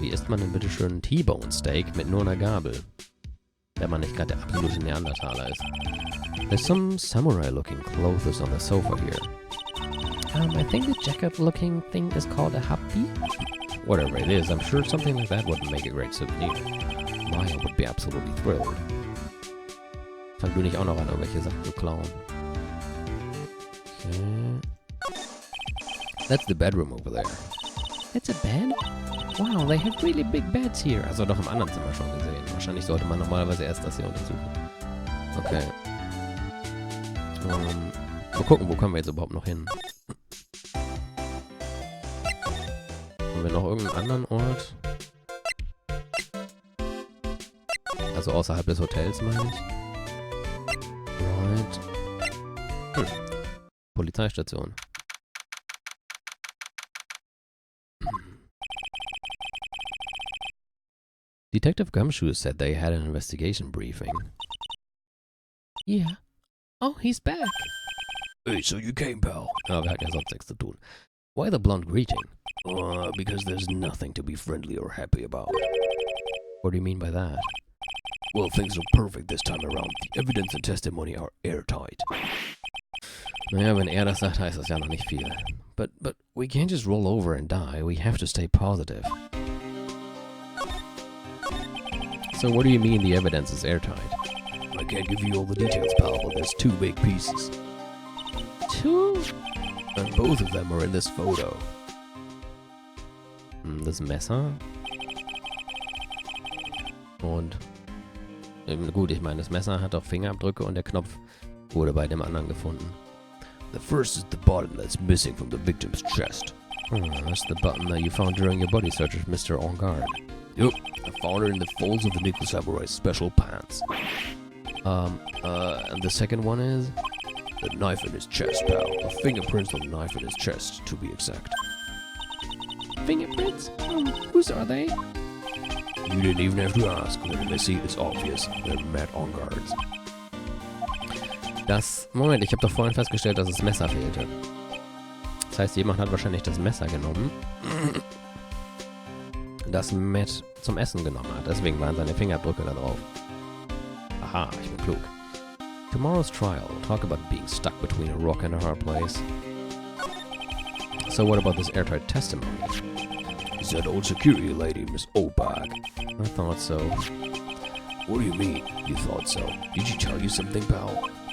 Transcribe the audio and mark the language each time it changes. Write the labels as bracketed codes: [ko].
[de] Wie isst man denn bitte schön ein T-Bone Steak mit nur einer Gabel? Wenn man nicht gerade der absolute Neandertaler ist. [en] There's some samurai-looking clothes on the sofa here. I think the jacket-looking thing is called a happy. Whatever it is, I'm sure something like that would make a great souvenir. Maya would be absolutely thrilled. [de] Fang du nicht auch noch an, irgendwelche Sachen zu klauen. Okay. [en] That's the bedroom over there. It's a bed? Wow, they have really big beds here. [de] Also doch im anderen Zimmer schon gesehen. Wahrscheinlich sollte man normalerweise erst das hier untersuchen. Okay. Mal gucken, wo kommen wir jetzt überhaupt noch hin? Haben wir noch irgendeinen anderen Ort? Also außerhalb des Hotels, meine ich. [en] Right. [de] Polizeistation. [en] Detective Gumshoe said they had an investigation briefing. Yeah. Oh, he's back. Hey, so you came, pal. [de] Oh, wir hatten ja sonst nichts zu tun. [en] Why the blunt greeting? Because there's nothing to be friendly or happy about. What do you mean by that? Well, things are perfect this time around. The evidence and testimony are airtight. [de] Naja, wenn er das sagt, heißt das ja noch nicht viel. [en] But we can't just roll over and die. We have to stay positive. So what do you mean the evidence is airtight? I can't give you all the details, pal, but there's two big pieces. Two? And both of them are in this photo. [de] Das Messer. Und gut, ich meine, das Messer hat auch Fingerabdrücke und der Knopf wurde bei dem anderen gefunden. [en] The first is the button that's missing from the victim's chest. That's the button that you found during your body search of Mr. Ongard. Yep, I found it in the folds of the Nickel Samurai's special pants. And the second one is? The knife in his chest, pal. The fingerprints on the knife in his chest, to be exact. Fingerprints? Whose are they? You didn't even have to ask. When they see it, it's obvious. They're Matt Ongard's. [de] Moment, ich habe doch vorhin festgestellt, dass das Messer fehlte. Das heißt, jemand hat wahrscheinlich das Messer genommen, das Matt zum Essen genommen hat. Deswegen waren seine Fingerabdrücke da drauf. Aha, ich bin klug. [en] Tomorrow's trial will talk about being stuck between a rock and a hard place. So what about this airtight testimony? Is that old security lady, Miss Obag? I thought so. What do you mean, you thought so? Did she tell you something, pal?